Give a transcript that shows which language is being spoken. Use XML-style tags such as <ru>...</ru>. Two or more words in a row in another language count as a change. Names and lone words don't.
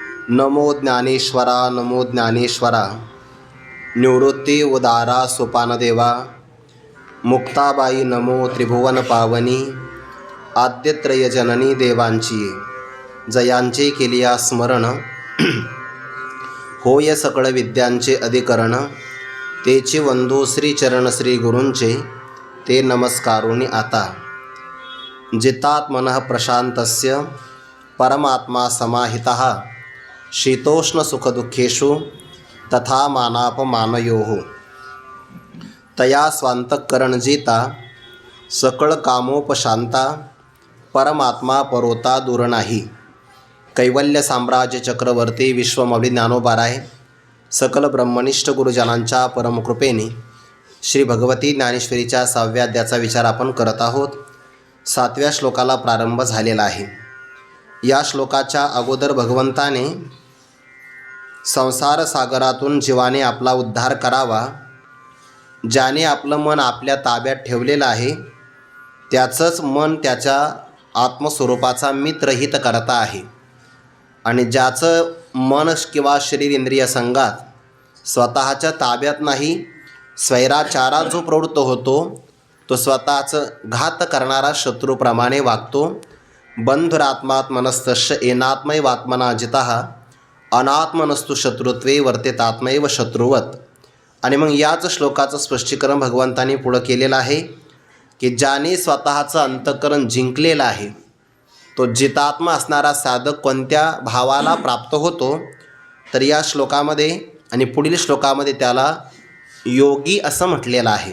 <mr>नमो ज्ञानेश्वरा नमो ज्ञानेश्वरा. निवृत्ती उदारा सोपानदेवा. मुक्ताबाई नमो त्रिभुवन पावनी. आद्यत्रय जननी देवांची जयांचे केलिया स्मरण. होय सकळ विद्यांचे अधिकरण. तेचे वंदू श्रीचरण श्री गुरूंचे ते नमस्कारोनी आता.</mr> <sa>जितात्मनः प्रशांतस्य परमात्मा समाहितः. शीतोष्ण सुखदुःखेषु तथा मानापमानयोः.</sa> <mr>तया स्वांतःकरण जिता सकळ कामोपशांता. परमात्मा परोता दूर नाही. कैवल्य साम्राज्य चक्रवर्ती विश्वमौली ज्ञानोबाराय सकल ब्रह्मनिष्ठ गुरुजनांच्या परमकृपेने श्री भगवती ज्ञानेश्वरीच्या 6व्या अध्यायाचा विचार आपण करत आहोत. 7व्या श्लोकाला प्रारंभ झालेला आहे. या श्लोकाच्या अगोदर भगवंताने संसार सागरातून जीवाने आपला उद्धार करावा, ज्याने आपलं मन आपल्या ताब्यात ठेवलेलं आहे त्याचंच मन त्याच्या आत्मस्वरूपाचा मित्रहित करता आहे. आणि ज्याचं मन किंवा शरीर इंद्रिय संघात स्वतःच्या ताब्यात नाही, स्वैराचारात जो प्रवृत्त होतो तो स्वतःचं घात करणारा शत्रूप्रमाणे वागतो.</mr> <sa>बंधुरात्मात्मनस्तस्य येनात्मैवात्मना जितः अनात्मनस्तु शत्रुत्वे वर्तेतात्मैव शत्रुवत.</sa> <mr>आणि मग याच श्लोकाचं स्पष्टीकरण भगवंतांनी पुढं केलेलं आहे की ज्याने स्वतःचं अंतःकरण जिंकलेलं आहे तो जितात्मा असणारा साधक कोणत्या भावाला प्राप्त होतो, तर या श्लोकामध्ये आणि पुढील श्लोकामध्ये त्याला योगी असं म्हटलेलं आहे.</mr>